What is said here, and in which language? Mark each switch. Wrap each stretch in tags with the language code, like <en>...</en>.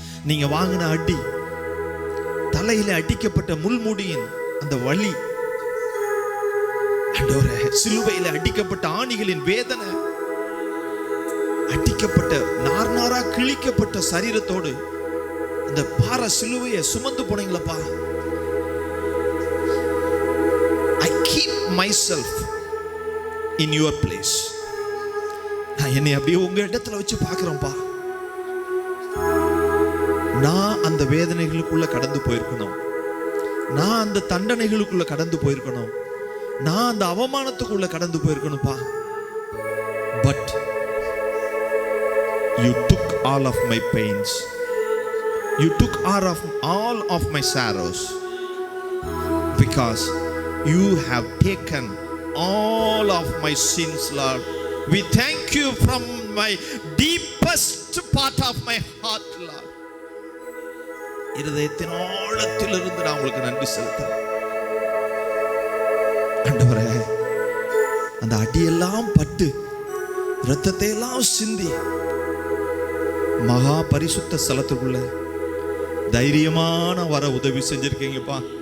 <ta>நீங்க வாங்கின அடி, தலையில அடிக்கப்பட்ட முள்முடியின் அந்த வலி ஆண்டவரே, சிலுவையில அடிக்கப்பட்ட ஆணிகளின் வேதனை, அடிக்கப்பட்ட நார் நாரா கிழிக்கப்பட்ட சரீரத்தோடு அந்த பார சிலுவையை சுமந்து போனீங்களப்பா.</ta> <en>I keep myself in your place.</en> <ta>நான் என்னை அப்படியே உங்க இடத்துல வச்சு பார்க்கிறேன்ப்பா. நான் அந்த வேதனைகளுக்குள்ள கடந்து போயிருக்கணும், நான் அந்த தண்டனைகளுக்குள்ள கடந்து போயிருக்கணும், நான் அந்த அவமானத்துக்குள்ள கடந்து போயிருக்கணும்ப்பா.</ta> <en>But you took all of my pains, you took all of my sorrows, because you have taken all of my sins, Lord. We thank you from my deepest part of my heart, Lord.</en> <ta>இருதயத்தின் ஆழத்திலிருந்து நான் உங்களுக்கு நன்றி செலுத்துறேன் ஆண்டவரே. அந்த அடியெல்லாம் பட்டு இரத்தத்தை எல்லாம் சிந்தி மகா பரிசுத்த ஸ்தலத்துக்குள்ள தைரியமான வர உதவி செஞ்சிருக்கீங்கப்பா.</ta>